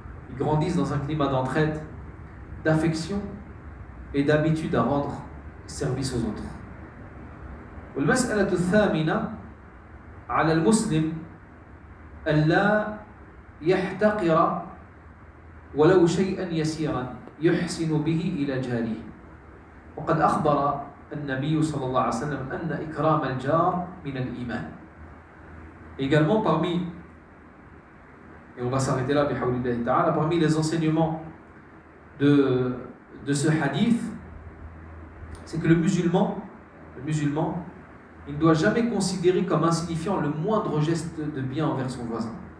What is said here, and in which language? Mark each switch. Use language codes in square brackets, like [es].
[fr] Ils grandissent dans un climat d'entraide, d'affection et d'habitude à rendre service aux autres. [ar] والمسألة الثامنة على المسلم ألا يحتقر ولو شيئا يسيرا يحسن به إلى جاره وقد أخبر النبي صلى الله عليه وسلم أن إكرام الجار من الإيمان. [fr] Également parmi, et on va s'arrêter là bihawlillahi ta'ala, parmi les enseignements de ce hadith, c'est que le musulman, il ne doit jamais considérer comme insignifiant le moindre geste de bien envers son voisin.